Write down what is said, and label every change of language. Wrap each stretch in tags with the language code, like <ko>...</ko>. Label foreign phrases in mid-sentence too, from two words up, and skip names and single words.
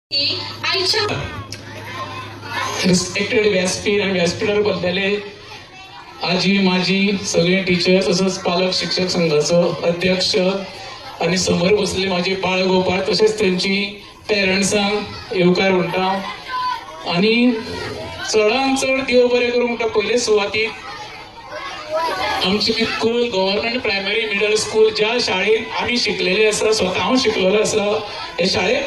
<mr>रिस्पेक्टेड व्यासपीठ आणि व्यासपीठावर बसलेले आजी माजी सगळे टीचर्स तसंच पालक शिक्षक संघाचो अध्यक्ष आणि समोर बसलेले माझे बाळगोपाळ तसेच त्यांची पेरंट्सांक</mr> <kok>येवकार म्हणटा आणि चडांत चड देव बरें करूं म्हणटा पयले सुवातीक आमची स्कूल गव्हर्नमेंट प्रायमरी मिडल स्कूल ज्या शाळेत आम्ही शिकलेले आसा स्वतः हांव शिकलेलो आसा हे शाळेक</kok>